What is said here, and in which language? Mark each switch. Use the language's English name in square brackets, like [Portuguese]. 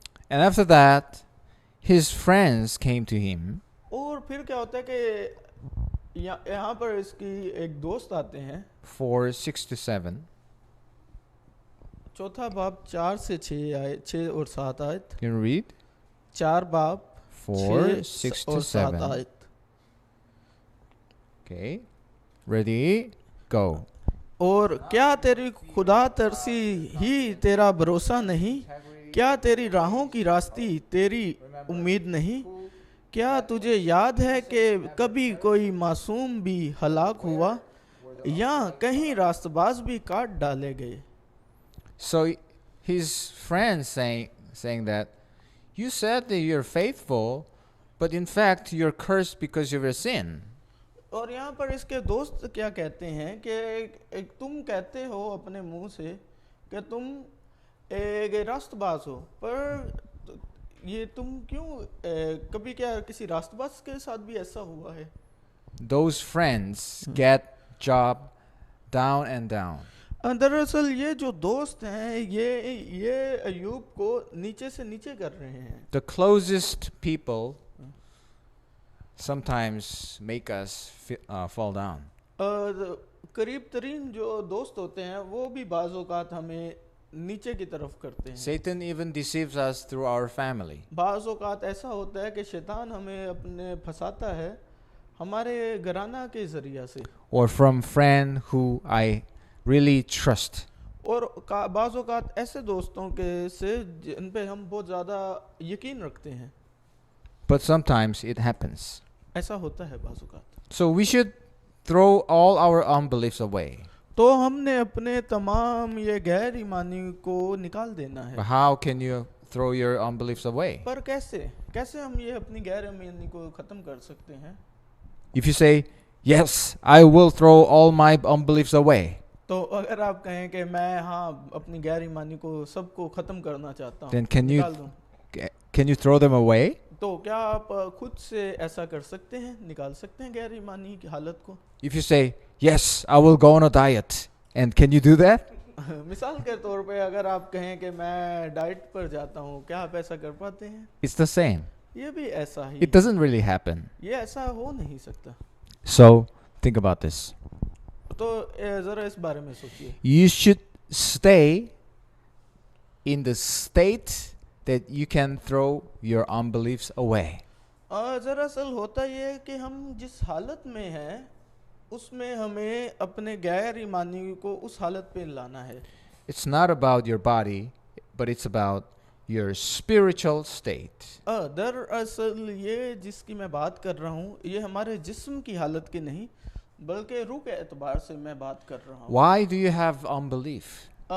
[English] And after that, his friends came to him [Hindi] और फिर क्या होता है कि यहाँ पर इसकी एक दोस्त आते हैं। [English] 4, 6 to 7. [Hindi] चौथा बाब 4 से 6 और 7 आयत। [English] Can you read? [Hindi] 4 बाब [English] 4, 6 to [Hindi] और 7 [English] 7. [Hindi] आयत। [English] Okay. Ready? Go. [Hindi] और क्या तेरी खुदा तरसी ही तेरा भरोसा नहीं? क्या तेरी राहों की रास्ती तेरी उम्मीद नहीं? क्या तुझे याद है कि कभी कोई मासूम भी हलाक हुआ, या कहीं रास्तबाज भी काट डाले गए? [English] So his friends saying that you said that you're faithful, but in fact you're cursed because of your sin. [Hindi] और यहाँ पर इसके दोस्त क्या कहते हैं कि तुम कहते हो अपने मुंह से कि तुम एक रास्तबाज हो, पर ये तुम क्यों कभी क्या किसी रास्तबाज के साथ भी ऐसा हुआ है? [English] Those friends get job down and down. [Hindi] दरअसल ये जो दोस्त हैं ये अयूब को नीचे से नीचे कर रहे हैं। [English] The closest people sometimes make us fall down. [Hindi] करीब तरीन जो दोस्त होते हैं वो भी बाज़ औक़ात हमें नीचे की तरफ करते हैं। [English] Satan even deceives us through our family. [Hindi] बाज़ औक़ात ऐसा होता है कि शैतान हमें अपने फंसाता है हमारे घराना के ज़रिया से, [English] Or from friend who I really trust. [Hindi] और बाज़ औक़ात ऐसे दोस्तों के से जिन पे हम बहुत ज़्यादा यकीन रखते हैं। [English] But sometimes it happens. [Hindi] ऐसा होता है बाज़ औक़ात। [English] So we should throw all our unbeliefs away. [Hindi] तो हमने अपने तमाम ये गैर ईमानी को निकाल देना है। [English] But how can you throw your unbeliefs away? [Hindi] पर कैसे हम ये अपनी गैर ईमानी को ख़त्म कर सकते हैं? [English] If you say, yes, I will throw all my unbeliefs away, [Hindi] तो अगर आप कहें कि मैं अपनी गैर ईमानी को सबको ख़त्म करना चाहता हूँ, [English] then can [Hindi] निकाल दूँ, [English] you throw them away? [Hindi] तो क्या आप खुद से ऐसा कर सकते हैं, निकाल सकते हैं गैर ईमानी की हालत को? [English] If you say, yes, I will go on a diet, and can you do that? [Hindi] मिसाल के तौर पे अगर आप कहें कि मैं डाइट पर जाता हूँ, क्या आप ऐसा कर पाते हैं? [English] It's the same. [Hindi] ये भी ऐसा ही, [English] It doesn't really happen. [Hindi] ये ऐसा हो नहीं सकता। [English] So think about this. [Hindi] तो ज़रा इस बारे में सोचिए। [English] You should stay in the state that you can throw your unbeliefs away. [Hindi] दरअसल होता ये है कि हम जिस हालत में हैं उसमें हमें अपने गैर ईमानी को उस हालत पे लाना है। [English] It's not about your body, but it's about your spiritual state. [Hindi] दरअसल ये जिसकी मैं बात कर रहा हूँ ये हमारे जिस्म की हालत की नहीं बल्कि रूह के एतबार से मैं बात कर रहा हूँ। [English] Why do you have unbelief?